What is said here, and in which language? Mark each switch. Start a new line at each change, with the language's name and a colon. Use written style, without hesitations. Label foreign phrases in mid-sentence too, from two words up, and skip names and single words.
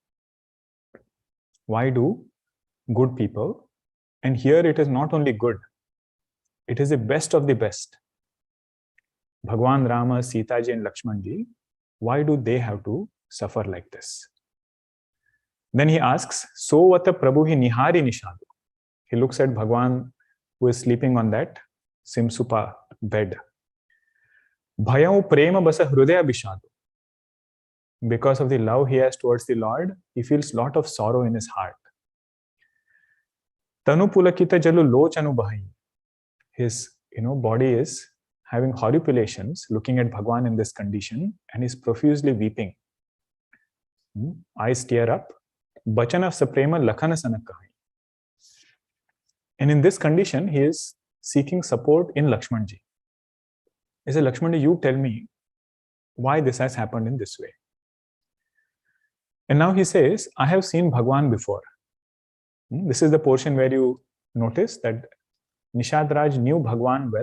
English: Why do good people? And here it is not only good, it is the best of the best. Bhagwan Rama, Sita Ji and Lakshman Ji, why do they have to suffer like this? Then he asks,
Awadhi: सो वत प्रभु हि निहारि निषादु.
English: He looks at Bhagwan who is sleeping on that Simsupa bed.
Awadhi: भयउ प्रेम बस हृदय बिषादु.
English: Because of the love he has towards the Lord, he feels a lot of sorrow in his heart.
Awadhi: तनु पुलकित जलु लोचनु बहि.
English: His body is having horripilations, looking at Bhagwan in this condition, and is profusely weeping. Eyes tear up.
Awadhi: बचन सप्रेम लखन सनकहि.
English: And in this condition, he is seeking support in Lakshmanji. He says, Lakshmanji, you tell me why this has happened in this way. And now he says, I have seen Bhagwan before. This is the portion where you notice that Nishad Raj knew Bhagwan well.